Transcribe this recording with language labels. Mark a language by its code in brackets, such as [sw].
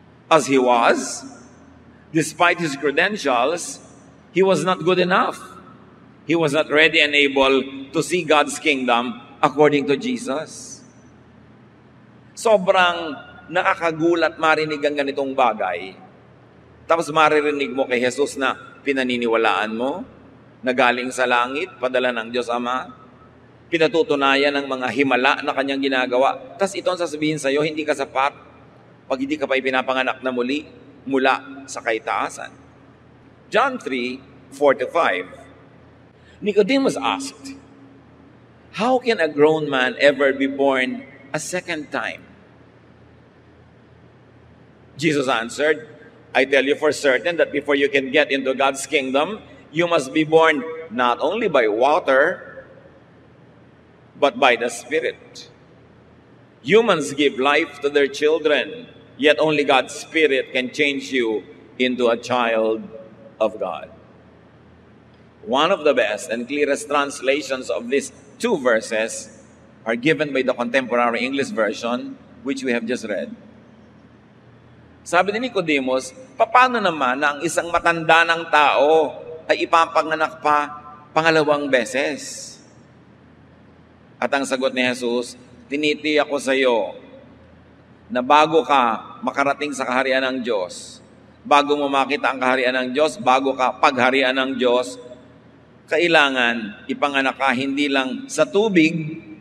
[en] As he was, despite his credentials, he was not good enough. He was not ready and able to see God's kingdom according to Jesus. [tl] Sobrang nakakagulat marinig ang ganitong bagay. Tapos maririnig mo kay Jesus na pinaniniwalaan mo, na galing sa langit, padala ng Diyos Ama, pinatutunayan ng mga himala na kanyang ginagawa. Tapos ito ang sasabihin sa'yo, hindi ka sapat pag hindi ka pa ipinapanganak na muli mula sa kaitaasan. [en] John 3:4-5. Nicodemus asked, "How can a grown man ever be born a second time?" Jesus answered, "I tell you for certain that before you can get into God's kingdom, you must be born not only by water, but by the Spirit. Humans give life to their children, yet only God's Spirit can change you into a child of God." One of the best and clearest translations of these two verses are given by the contemporary English version, which we have just read. [tl] Sabi ni Nicodemus, paano naman na ang isang matanda ng tao ay ipapanganak pa pangalawang beses? At ang sagot ni Jesus, tinitiyak ko sa iyo na bago ka makarating sa kaharian ng Diyos, bago mo makita ang kaharian ng Diyos, bago ka pagharian ng Diyos, kailangan ipanganak ka hindi lang sa tubig.